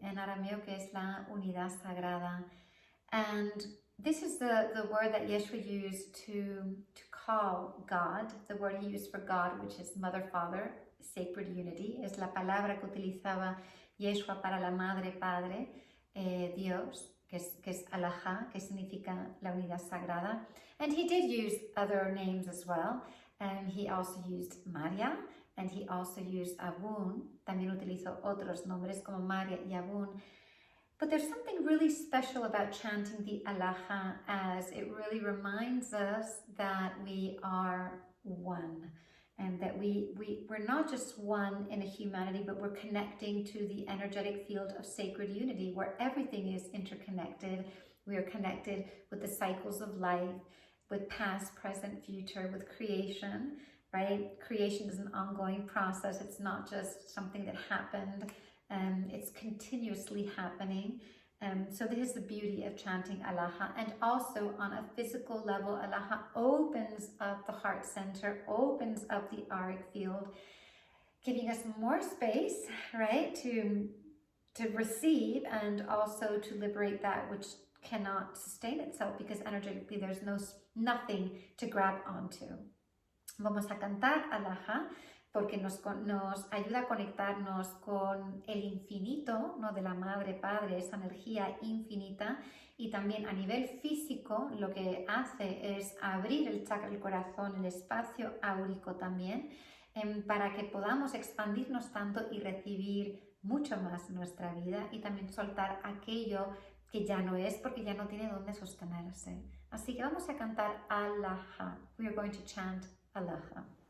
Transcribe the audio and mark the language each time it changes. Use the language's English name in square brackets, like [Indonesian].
[Spanish] En arameo, que es la unidad sagrada. [English] And this is the word that Yeshua used to call God, the word he used for God, which is Mother, Father, sacred unity. [Spanish] Es la palabra que utilizaba Yeshua para la Madre, Padre, Dios, que es Alajá, que significa la unidad sagrada. [English] And he did use other names as well. And he also used Maria, and he also used Abun. [Spanish] También utilizó otros nombres como Maria y Abun. [English] But there's something really special about chanting the Alaha, as it really reminds us that we are one, and that we're not just one in a humanity, but we're connecting to the energetic field of sacred unity, where everything is interconnected. We are connected with the cycles of life, with past, present, future, with creation, right? Creation is an ongoing process. It's not just something that happened. It's continuously happening. So this is the beauty of chanting Alaha. And also on a physical level, Alaha opens up the heart center, opens up the auric field, giving us more space, right, to receive and also to liberate that which cannot sustain itself, because energetically there's nothing to grab onto. [Spanish] Vamos a cantar Alaha, porque nos ayuda a conectarnos con el infinito, ¿no? De la Madre, Padre, esa energía infinita, y también a nivel físico lo que hace es abrir el chakra del corazón, el espacio áurico también, para que podamos expandirnos tanto y recibir mucho más en nuestra vida, y también soltar aquello que ya no es, porque ya no tiene dónde sostenerse. Así que vamos a cantar Alaha. [English] We are going to chant Alaha.